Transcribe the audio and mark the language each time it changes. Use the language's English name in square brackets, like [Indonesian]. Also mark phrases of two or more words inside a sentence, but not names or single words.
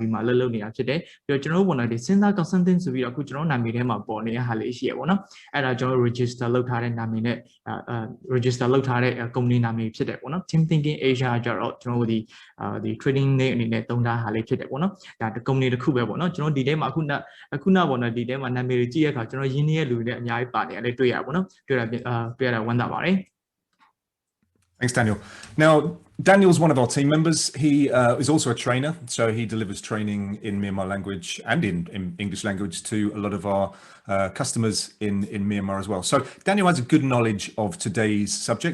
[Burmese] ပြည်မှာလှုပ်နေတာဖြစ်တယ်ပြီးတော့ဒီစဉ်းစား consulting ဆိုပြီးတော့အခုနာမည်ထဲမှာပေါ်နေတဲ့ဟာလေးရှိရအဲ့ဒါregister လုပ်ထားတဲ့နာမည်နဲ့register လုပ်ထားတဲ့ company နာမည်ဖြစ်တယ် Team Thinking Asia ကျတော့ဒီ [English] trading name [Burmese] အနေနဲ့သုံးထားဟာလေးဖြစ်တယ်ဒါ company တစ်ခုပဲဒီထဲမှာအခုဒီထဲမှာနာမည်တွေကြည့်ရခါရင်းနှီးရဲ့လူတွေအများကြီးပါတယ်လည်းတွေ့ရတွေ့ရဝမ်းသာပါတယ် [English] Thanks, Daniel. Now, Daniel's one of our team members. He is also a trainer, so he delivers training in Myanmar language and in English language to a lot of our customers in Myanmar as well. So Daniel has a good knowledge of today's subject.